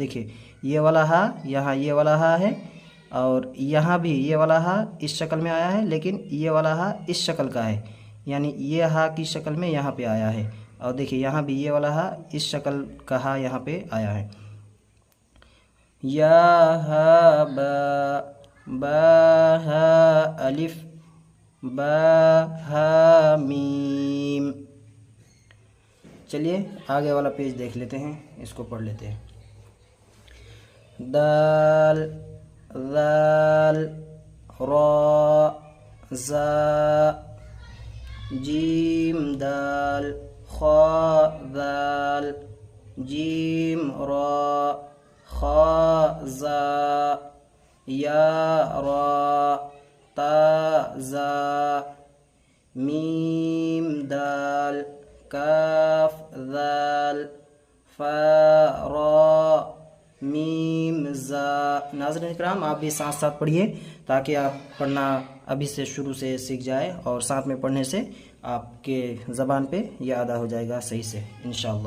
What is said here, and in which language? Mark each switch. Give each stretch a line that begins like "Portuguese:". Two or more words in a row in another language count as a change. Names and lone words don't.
Urdu: دیکھیے یہ والا ہا، یہاں یہ والا ہا ہے، اور یہاں بھی یہ والا ہا اس شکل میں آیا ہے، لیکن یہ والا ہا اس شکل کا ہے، یعنی یہ ہا کی شکل میں یہاں پہ آیا ہے، اور دیکھیے یہاں بھی یہ والا ہا اس شکل کا ہا یہاں پہ آیا ہے۔ یا ہا با، با ہا الف، با ہا میم۔ چلیے آگے والا پیج دیکھ لیتے ہیں، اس کو پڑھ لیتے ہیں۔ دال، ذال، را، زا، جیم دال، خا ذال، جیم را، خا زا، یا را، تا زا، میم دال، کاف ذال، فا را، میم زا۔ ناظرین کرام آپ بھی ساتھ ساتھ پڑھیے تاکہ آپ پڑھنا ابھی سے شروع سے سیکھ جائے، اور ساتھ میں پڑھنے سے آپ کے زبان پہ یہ ادا ہو جائے گا صحیح سے انشاءاللہ۔